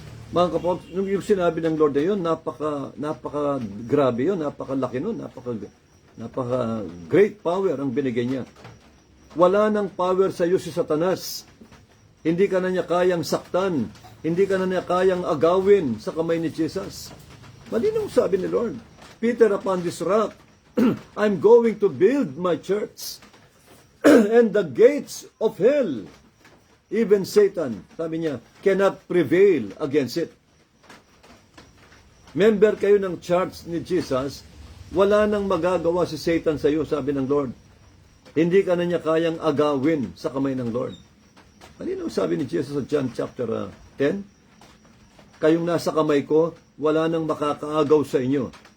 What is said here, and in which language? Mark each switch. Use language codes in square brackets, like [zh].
[tl] Mga kapatid, yung sinabi ng Lord na yun, napaka grabe yun, napakalaki nun, napaka great power ang binigay niya. Wala nang power sa iyo si Satanas. Hindi ka na niya kayang saktan. Hindi ka na niya kayang agawin sa kamay ni Jesus. Malinaw sabi ni Lord, [en] Peter, upon this rock, I'm going to build my church. And the gates of hell, even Satan, [tl] sabi niya, [en] cannot prevail against it. [tl] Member kayo ng church ni Jesus, wala nang magagawa si Satan sa iyo, sabi ng Lord. Hindi ka na niya kayang agawin sa kamay ng Lord. Malinaw sabi ni Jesus sa John chapter 10, kayong nasa kamay ko, wala nang makakaagaw sa inyo.